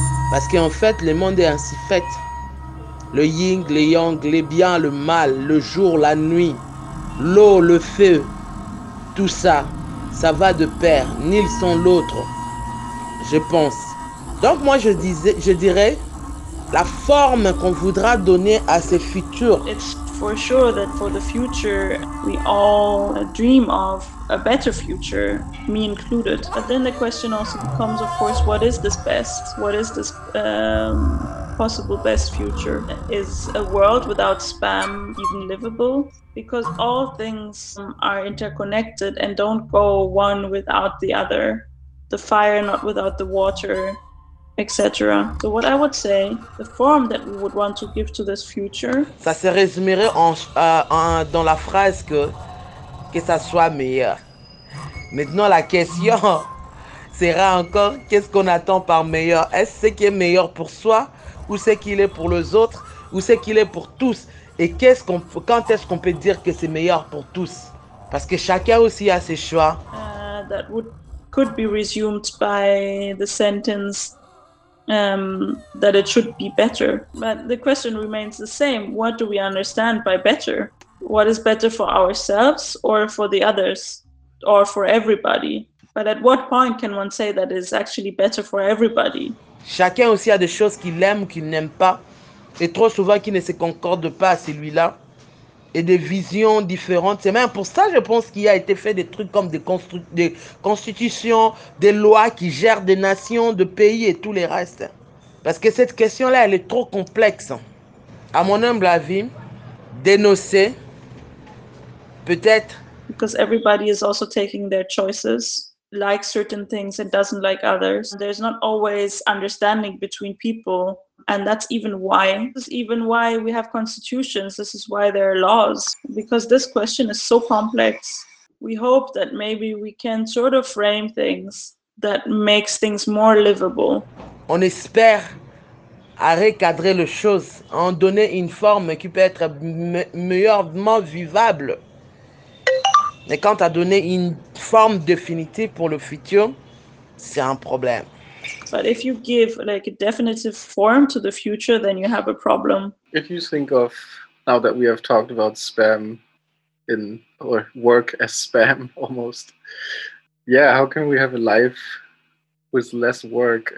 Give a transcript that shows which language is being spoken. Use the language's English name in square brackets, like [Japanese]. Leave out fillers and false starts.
[French] Parce qu'en fait, le monde est ainsi fait. Le yin, le yang, le bien, le mal, le jour, la nuit, l'eau, le feu. Tout ça, ça va de pair, ni l'un sans l'autre, je pense. Donc moi je dirais la forme qu'on voudra donner à ces futurs. [English] It's for sure that for the future, we all dream of a better future, me included. But then the question also becomes, of course, what is this best? What is this possible best future? Is a world without spam even livable? Because all things are interconnected and don't go one without the other. The fire not without the water, etc. So what I would say, the form that we would want to give to this future. [French] Ça se résumerait en dans la phrase que ça soit meilleur. Maintenant la question sera encore qu'est-ce qu'on attend par meilleur? Est-ce ce qui est meilleur pour soi ou ce qu'il est pour les autres ou ce qu'il est pour tous? Et qu'est-ce qu'on quand est-ce qu'on peut dire que c'est meilleur pour tous? Parce que chacun aussi a ses choix. [English] Could be resumed by the sentence that it should be better. But the question remains the same. What do we understand by better? What is better for ourselves or for the others or for everybody? But at what point can one say that is actually better for everybody? [French] Chacun aussi a des choses qu'il aime ou qu'il n'aime pas et trop souvent qui ne se concordent pas à celui-là et des visions différentes. C'est même pour ça, je pense, qu'il a été fait des trucs comme des constitutions, des lois qui gèrent des nations, des pays et tous les restes. Parce que cette question-là, elle est trop complexe. À mon humble avis, dénoncer, peut-être. [English] Because everybody is also taking their choices, like certain things and doesn't like others. There's not always understanding between people. And that's even why. This is even why we have constitutions. This is why there are laws. Because this question is so complex. We hope that maybe we can sort of frame things that makes things more livable. [French] On espère à recadrer les choses, en donner une forme qui peut être meilleurement vivable. Mais quand à donner une forme définitive pour le futur, c'est un problème. [English] But if you give like a definitive form to the future, then you have a problem. If you think of now that we have talked about spam in or work as spam almost, yeah, how can we have a life with less work?